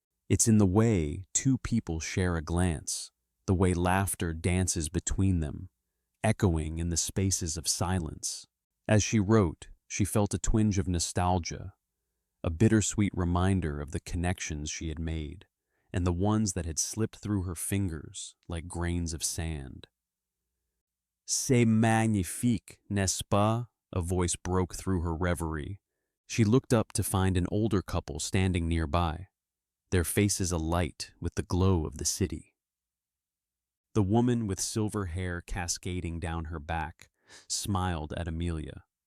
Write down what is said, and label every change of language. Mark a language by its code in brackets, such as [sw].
[en] "It's in the way two people share a glance, the way laughter dances between them, echoing in the spaces of silence." As she wrote, she felt a twinge of nostalgia, a bittersweet reminder of the connections she had made, and the ones that had slipped through her fingers like grains of sand. [fr] "C'est magnifique, n'est-ce pas?" [en] a voice broke through her reverie. She looked up to find an older couple standing nearby, their faces alight with the glow of the city. The woman with silver hair cascading down her back smiled at Amelia.